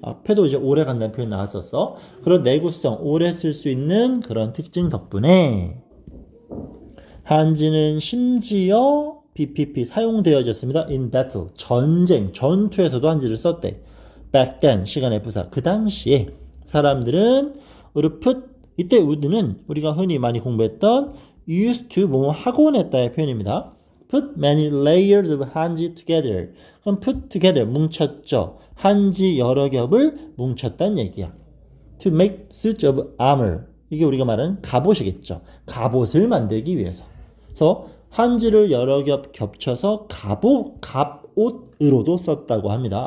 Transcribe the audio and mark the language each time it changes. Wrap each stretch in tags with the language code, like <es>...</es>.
<ko>앞에도 이제 오래 간다는 표현 나왔었어. 그런 내구성, 오래 쓸 수 있는 그런 특징 덕분에 한지는 심지어 BPP 사용되어졌습니다.</ko> <en>in battle,</en> <ko>전쟁, 전투에서도 한지를 썼대.</ko> <en>back then,</en> <ko>시간의 부사. 그 당시에 사람들은 put, 이때 would는 우리가 흔히 많이 공부했던</ko> <en>used to</en> <ko>뭐뭐 하곤 했다의 표현입니다.</ko> <en>put many layers of 한지 together.</en> <ko>그럼 put together 뭉쳤죠. 한지 여러 겹을 뭉쳤다는 얘기야.</ko> <en>to make suit of armor.</en> <ko>이게 우리가 말하는 갑옷이겠죠. 갑옷을 만들기 위해서. 그래서 한지를 여러 겹 겹쳐서 갑옷으로도 썼다고 합니다.</ko>